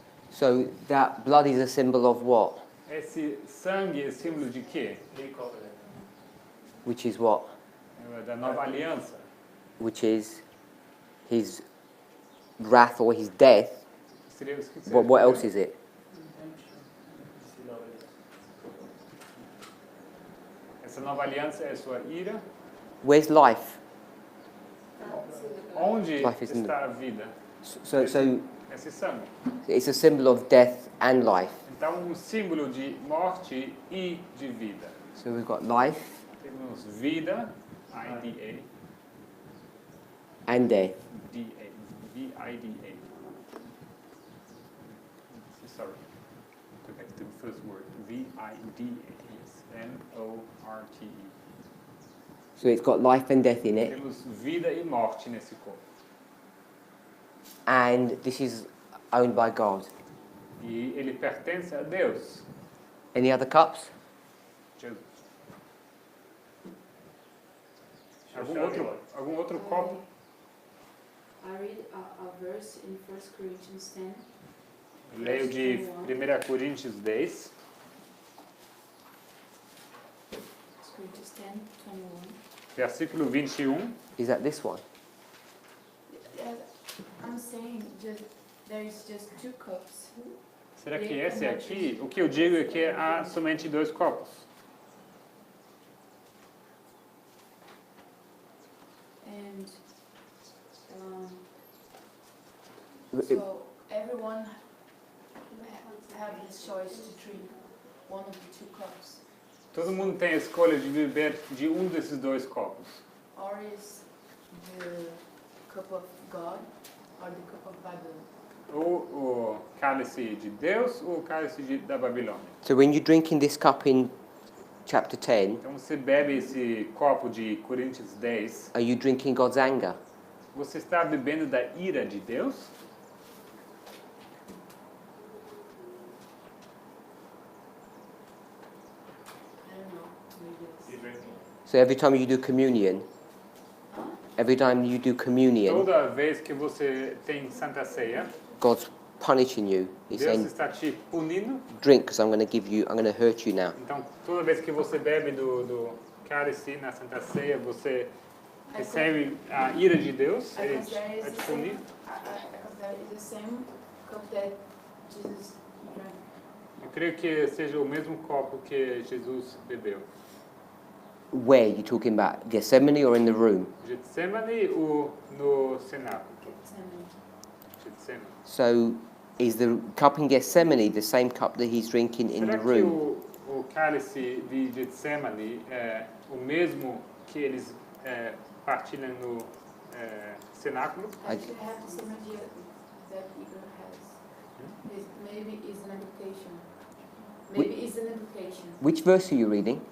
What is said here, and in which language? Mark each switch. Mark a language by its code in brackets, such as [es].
[en] So that blood is a symbol of what? [pt] Esse sangue é símbolo de quê? [en] Which is what? [pt] Da nova aliança. [en] Which is his wrath or his death. [pt] Seria isso que você [en] What else is it? [pt] Essa nova aliança é a sua ira. [en] Where's life? [pt] Onde [en] Life is in [pt] está a vida? [en] So [pt] Esse sangue. [en] it's a symbol of death and life. [pt] Então, símbolo de morte e de vida. [en] So we've got life [pt] Temos vida, I-D-A, [en] and death. [pt] D-A, V-I-D-A. [en] Sorry, go back to the first word. [pt] V-I-D-A, yes, M-O-R-T-E. [en] So it's got life and death in it. [pt] Temos vida e morte nesse corpo. [en] And this is owned by God. [pt] E ele pertence a Deus. [en] Any other cups? Jesus. [pt] Algum outro copo? [en] I read a verse in 1 Corinthians 10. [pt] Leio de 1 Coríntios 10. [en] 1 Corinthians 10, 21. [pt] Versículo 21. [en] Is that this one? I'm saying there is just 2 cups. [pt] Será que esse aqui? O que eu digo é que há somente 2 copos. [en] And so everyone have his choice to drink one of the 2 cups. [pt] Todo mundo tem a escolha de beber de um desses 2 copos. [en] Or is the cup of God or the cup of Babylon. [pt] Ou o cálice de Deus ou o cálice da Babilônia. [en] So when you're drinking this cup in chapter 10, [pt] Então você bebe esse copo de Coríntios 10. [en] are you drinking God's anger? [pt] Você está bebendo da ira de Deus? [en] I don't know. Maybe it's... So every time you do communion, [pt] Toda vez que você tem Santa Ceia, [en] God's punishing you. He's [pt] Deus [en] saying, [pt] está te punindo. [en] drink because I'm going to hurt you now. [pt] Então, toda vez que você bebe do cálice na Santa Ceia, você recebe a ira de Deus, ele vai te punir. [en] That is the same cup that Jesus drank. [pt] Eu creio que seja o mesmo copo que Jesus bebeu. [en] Where are you talking about? Gethsemane or in the room? [pt] Getsemane ou no cenáculo? Getsemane. [en] So is the cup in Gethsemane the same cup that he's drinking in the [pt] Será que [en] room? [pt] o cálice de Getsemane é o mesmo que eles partilham no cenáculo? [en] I have the same idea that Igor has. Maybe it's an application. Maybe it's an application. Which verse are you reading?